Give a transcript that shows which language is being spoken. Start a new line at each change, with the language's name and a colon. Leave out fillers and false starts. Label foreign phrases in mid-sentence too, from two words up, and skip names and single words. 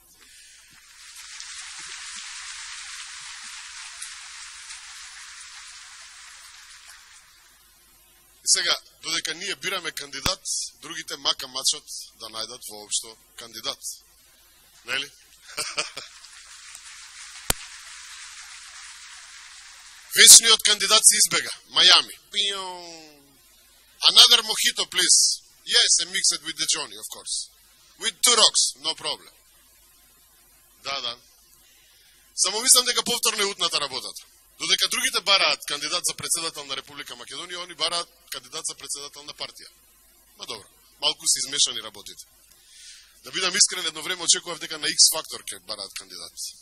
Macedonian: И сега, додека ние бираме кандидат, другите мака мачат да најдат воопшто кандидат. Нели? Вечниот кандидат се избега. Мајами.
English: Another mojito, please. Yes, and mix it with the Johnny, of course. With 2 rocks, no problem.
Macedonian: Да. Само мислам дека повторно е утната работата. Додека другите бараат кандидат за председател на Република Македонија, они бараат кандидат за председател на партија. Ма добро, малку се измешани работите. Да бидам искрен, едно време очекував дека на X-Factor ќе бараат кандидат.